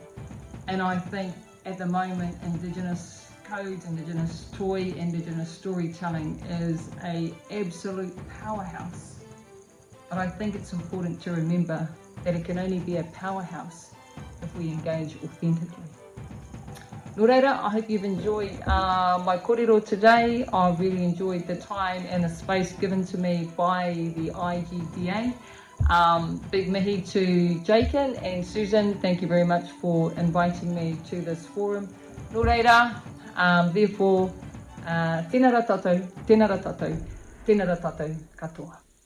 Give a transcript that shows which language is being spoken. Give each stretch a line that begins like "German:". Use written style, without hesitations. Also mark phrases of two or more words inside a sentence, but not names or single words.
English: And I think at the moment, Indigenous codes, Indigenous toy, Indigenous storytelling is an absolute powerhouse. But I think it's important to remember that it can only be a powerhouse if we engage authentically.
Māori: Nō reira,
English: I hope you've enjoyed my kōrero today. I've really enjoyed the time and the space given to me by the IGDA. Big mihi to Jacob and Susan, thank you very much for inviting me to this forum.
Māori: Nō reira, therefore, tēnā rā tātou, tēnā rā tātou, tēnā rā tātou katoa.